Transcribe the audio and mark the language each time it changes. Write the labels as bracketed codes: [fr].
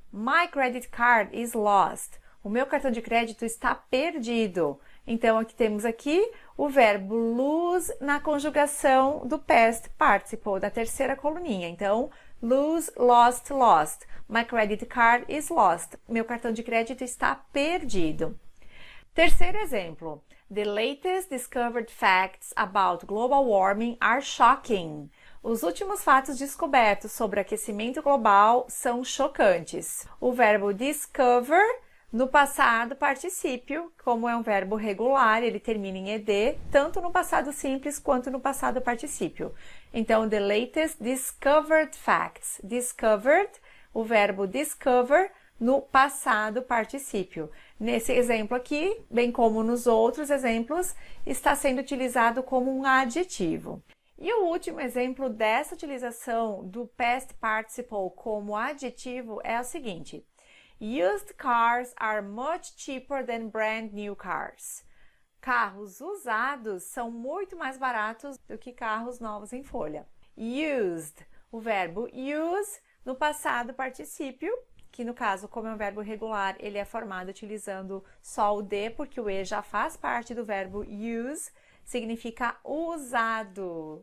[en] My credit card is lost. [pt] O meu cartão de crédito está perdido. Então, temos aqui o verbo lose na conjugação do past participle, da terceira coluninha. Então, [en] lose, lost, lost. My credit card is lost. [pt] Meu cartão de crédito está perdido. Terceiro exemplo. [en] The latest discovered facts about global warming are shocking. [pt] Os últimos fatos descobertos sobre aquecimento global são chocantes. O verbo discover no passado particípio, como é um verbo regular, ele termina em ed, tanto no passado simples quanto no passado particípio. Então, [en] the latest discovered facts. [pt] Discovered, o verbo discover no passado particípio. Nesse exemplo aqui, bem como nos outros exemplos, está sendo utilizado como um adjetivo. E o último exemplo dessa utilização do past participle como adjetivo é o seguinte. [en] Used cars are much cheaper than brand new cars. [pt] Carros usados são muito mais baratos do que carros novos em folha. Used, o verbo use no passado particípio, que no caso, como é um verbo regular, ele é formado utilizando só o de, porque o e já faz parte do verbo use, significa usado.